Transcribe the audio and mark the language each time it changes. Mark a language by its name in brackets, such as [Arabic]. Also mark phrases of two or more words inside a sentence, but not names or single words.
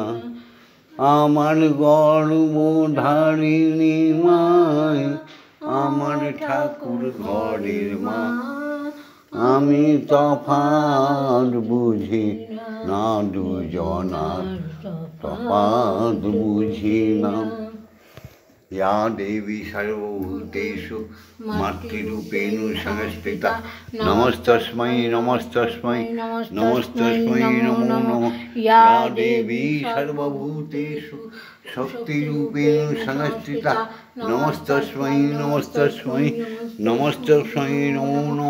[Bangla] আমার গর্ভধারিণী মায়, আমার ঠাকুর ঘরের মা। আমি তফাৎ বুঝি না, দুজনার তফাৎ বুঝি না। [Sanskrit] या देवी सर्वभूतेषु मातृरूपेण संस्थिता नमस्तस्मै नमस्तस्मै नमस्तस्मै नमो नमः। या देवी सर्वभूतेषु शक्तिरूपेण संस्थिता नमस्तस्मै नमस्तस्मै नमस्तस्मै नमो नमः।